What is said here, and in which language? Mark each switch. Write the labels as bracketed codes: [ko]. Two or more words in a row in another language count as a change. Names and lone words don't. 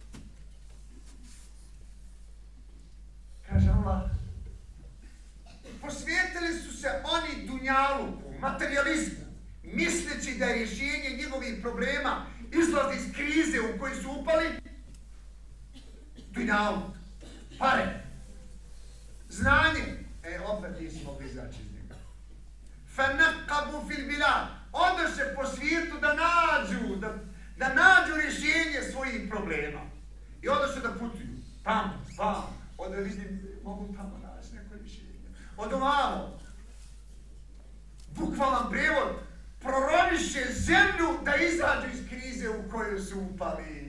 [bs] Kaže Allah, posvijetili su se oni dunjaluku, materializmu, misleći da je rješenje njegovih problema izlaz iz krize u kojoj su upali, dunjaluk, pare, znanje, opet nisi mogli izaći iz njega. [ar] فَنَقَّبُوا فِي الْبِلَادِ [bs] Odoše po svijetu da nađu rješenje svojih problema. I odoše da putuju, tamo, onda vidim, mogu tamo naći neko rješenje. Od ovamo, bukvalan prijevod, proroviše zemlju da izađu iz krize u koju su upali.